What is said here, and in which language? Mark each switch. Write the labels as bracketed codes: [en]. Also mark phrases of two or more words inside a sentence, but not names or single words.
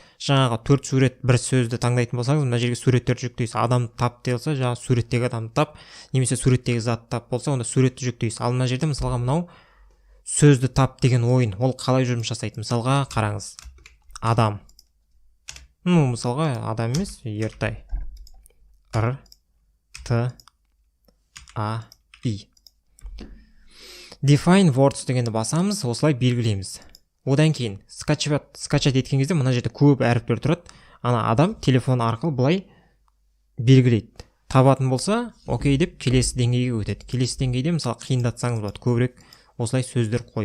[kk] Жаңағы 4 сурет, 1 сөзді таңдайтын болсаңыз, мына жерге суреттерді жүктейсіз. Адам тап делса, жаңағы суреттегі адам тап, немесе суреттегі зат тап болса, онда суретті жүктейсіз. Ал мына жерде мысалға мынау сөзді тап деген ойын, ол қалай жұмыс жасайды? Мысалға қараңыз. Адам. Мысалға адам емес, ертай. I. [en] Define words [kk] дегенді басамыз, осылай белгілейміз. Одан кейін скачать еткен кезде мына жерде көп әріптер тұрады. Ана адам телефон арқылы былай белгілейді. Табатын болса, окей деп келесі деңгейге өтеді. Келесі деңгейде мысалы қиындатсаңыз болады, көбірек осылай сөздер қойып.